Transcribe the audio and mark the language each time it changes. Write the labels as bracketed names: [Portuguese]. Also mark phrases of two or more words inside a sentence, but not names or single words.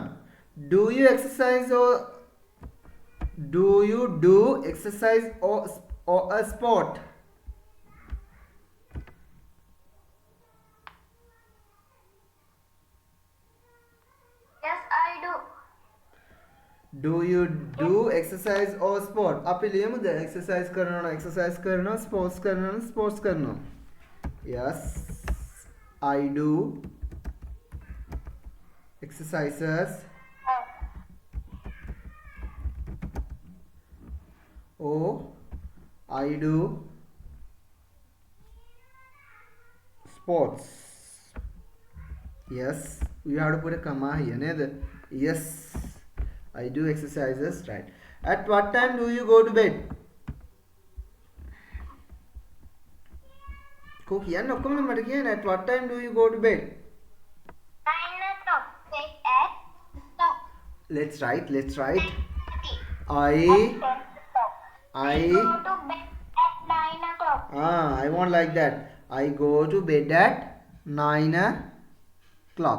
[English] Do you exercise or do you do exercise or a sport? Yes, I do. Do you do exercise or sport? [Sinhala] අපි ලියමුද exercise කරනවා exercise කරනවා sports කරනවා sports කරනවා. [English] Yes, I do exercises or I do sports. Yes, you have to put a comma here නේද? Yes, I do exercises. Right. At what time do you go to bed? [Sinhala] को කියන්න ඔක්කොම මට කියන්න. [English] At what time do you go to bed? 9 o'clock. Take at stop. Let's write. 10:30. I I go to bed at 9 o'clock. I want like that. I go to bed at 9 o'clock.